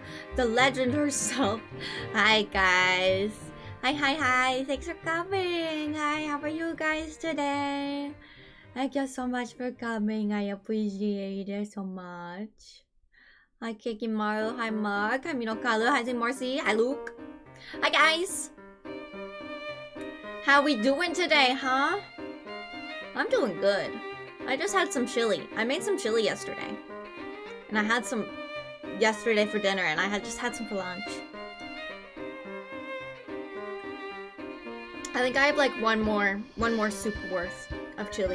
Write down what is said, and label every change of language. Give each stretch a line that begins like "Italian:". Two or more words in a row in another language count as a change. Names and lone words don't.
English: The legend herself. Hi guys. Hi. Thanks for coming. Hi, how are you guys today? Thank you so much for coming. I appreciate it so much. Hi, Kikimaru. Hi, Mark. Hi, Minokalu. Hi, Marcy. Hi, Luke. Hi, guys. How we doing today, huh? I'm doing good. I just had some chili. I made some chili yesterday. And I had some yesterday for dinner, and I just had some for lunch. I think I have like one more soup worth of chili.